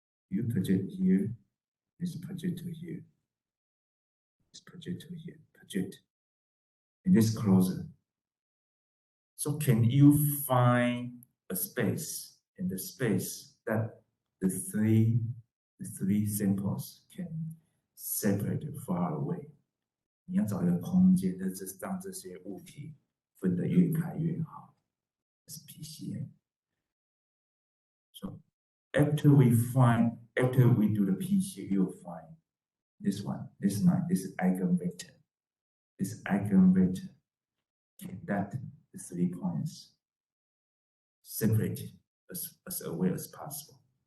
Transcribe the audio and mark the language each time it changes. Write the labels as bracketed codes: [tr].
[en] You project here, this project to here, this project to here, project, and this closer. So can you find a space in the space that the three samples can separate far away? [zh] 你要找一个空间，让这些物体分得越开越好。是 PCA. [en] So after we do the PCA, you'll find this one, this eigenvector. This eigenvector can that the 3 points separated as away as possible.